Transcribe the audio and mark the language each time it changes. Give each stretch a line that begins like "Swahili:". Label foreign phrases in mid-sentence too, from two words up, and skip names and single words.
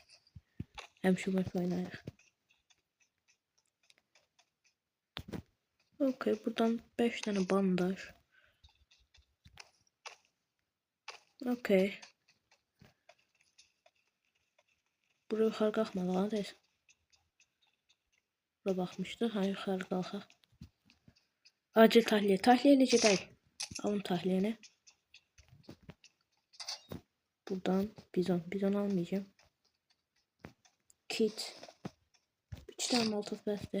Azerbaijani: Hem şu UMP oynayaq.
Turkish: Okey, buradan 5 tane bandaj. Okey.
Azerbaijani: Buraya yuxarı qalxmalı ha deyil. Bura baxmışdı. Ha, yuxarı qalxaq. Acil tahliye. Tahliye ilə gedək.
Turkish: Alın tahliyeni. Buradan bizon. Bizon almayacağım.
Azerbaijani: Kit. 3 tane Molotov bəsdir.